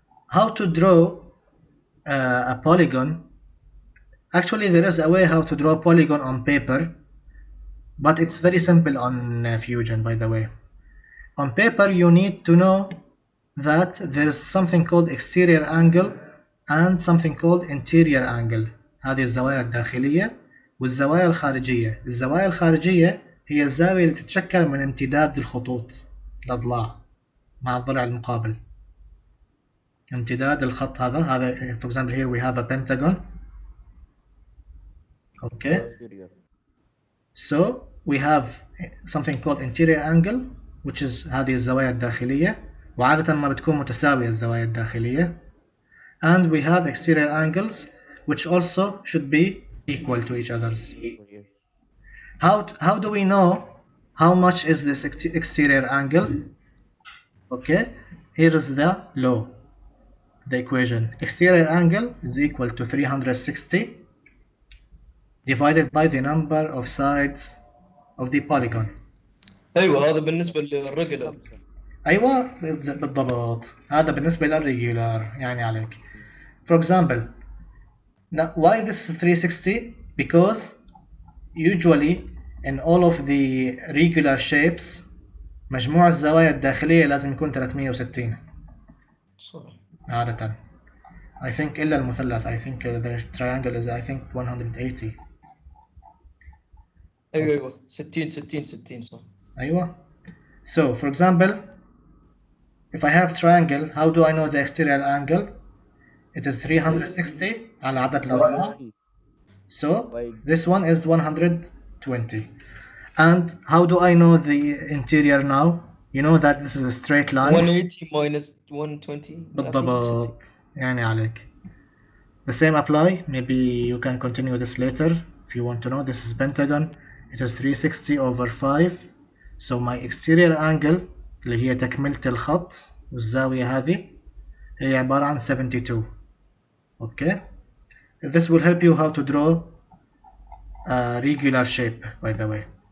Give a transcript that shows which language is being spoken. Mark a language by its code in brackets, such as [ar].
[en] How to draw a polygon? Actually, there is a way how to draw a polygon on paper, but it's very simple on Fusion, by the way. On paper, you need to know that there is something called exterior angle and something called interior angle. [ar] هذه الزوايا الداخلية والزوايا الخارجية. الزوايا الخارجية هي الزاوية اللي تتشكل من امتداد الخطوط الأضلاع مع الضلع المقابل. امتداد الخط هذا [en] for example here we have a pentagon. Okay. So we have something called interior angle, which is [ar] هذه الزوايا الداخلية, وعادة ما بتكون متساوية الزوايا الداخلية. [en] And we have exterior angles, which also should be equal to each other's. How do we know how much is this exterior angle? Okay, here is the law, the equation. Exterior angle is equal to 360 divided by the number of sides of the polygon. [ar] ايوه هذا بالنسبه للريجولار. أيوة بالضبط, هذا بالنسبة للريجولار يعني عليك. [en] For example, now why this is 360? Because usually in all of the regular shapes [ar] مجموع الزوايا الداخلية لازم يكون 360 صح. عادة. [en] I think [ar] إلا المثلث. [en] I think the triangle is I think 180. [ar] ايوه 60 صح. أيوة. [en] So for example, if I have triangle, how do I know the exterior angle? It is 360 [ar] على عدد الأضلاع. [en] So this one is 120. And how do I know the interior now? You know that this is a straight line. 180 minus 120. [ar] بالضبط يعني عليك. [en] The same apply. Maybe you can continue this later if you want to know. This is pentagon. It is 360 over 5. So my exterior angle [ar] اللي هي تكملة الخط والزاوية هذه هي عبارة عن 72. [en] Okay. This will help you how to draw a regular shape, by the way.